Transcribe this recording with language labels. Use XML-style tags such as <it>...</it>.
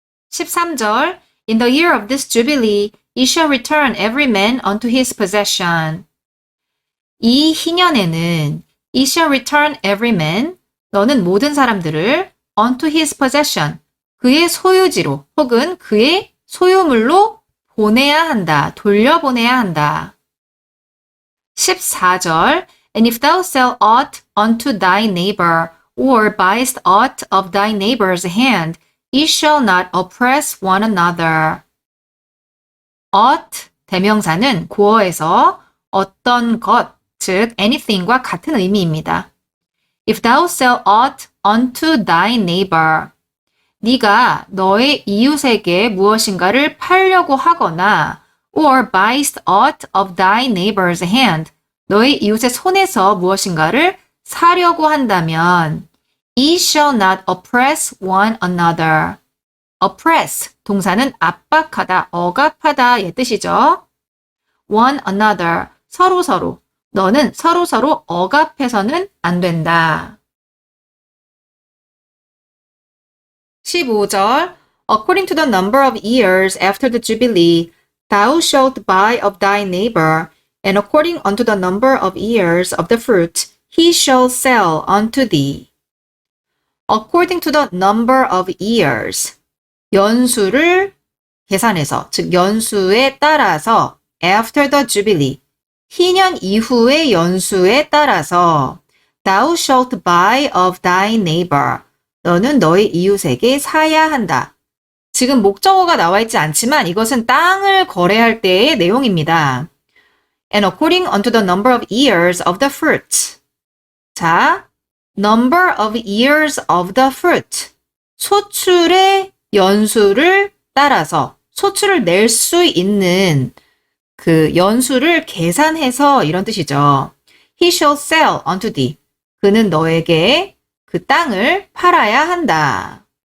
<en>13절 In the year of this jubilee, ye shall return every man unto his possession.</en> <ko>이 희년에는</ko> <en>ye shall return every man,</en> <ko>너는 모든 사람들을</ko> <en>unto his possession,</en> <ko>그의 소유지로 혹은 그의 소유물로 보내야 한다, 돌려보내야 한다.</ko> <en>14절 And if thou sell aught unto thy neighbor, or buyest aught of thy neighbor's hand, ye shall not oppress one another.</en> <ko>aught, 대명사는 고어에서 어떤 것, 즉 anything과 같은 의미입니다.</ko> <en>If thou sell aught unto thy neighbor,</en> <ko>네가 너의 이웃에게 무엇인가를 팔려고 하거나</ko> <en>or buyest aught of thy neighbor's hand,</en> <ko>너의 이웃의 손에서 무엇인가를 사려고 한다면</ko> <en>ye shall not oppress one another.</en> <ko>oppress, 동사는 압박하다, 억압하다 의 뜻이죠.</ko> <en>one another,</en> <ko>서로서로. 너는 서로서로 억압해서는 안 된다.</ko> <en>15절 According to the number of years after the Jubilee, thou shalt buy of thy neighbor, and according unto the number of years of the fruit, he shall sell unto thee. According to the number of years,</en> <ko>연수를 계산해서, 즉 연수에 따라서</ko> <en>after the Jubilee,</en> <ko>희년 이후의 연수에 따라서</ko> <en>thou shalt buy of thy neighbor,</en> <ko>너는 너의 이웃에게 사야 한다. 지금 목적어가 나와 있지 않지만 이것은 땅을 거래할 때의 내용입니다.</ko> <en>And according unto the number of years of the fruit. 자, number of years of the fruit.</en> <ko>소출의 연수를 따라서 소출을 낼 수 있는 그 연수를 계산해서 이런 뜻이죠.</ko> <en>He shall sell unto thee.</en> <ko>그는 너에게 그 땅을 팔아야 한다.</ko>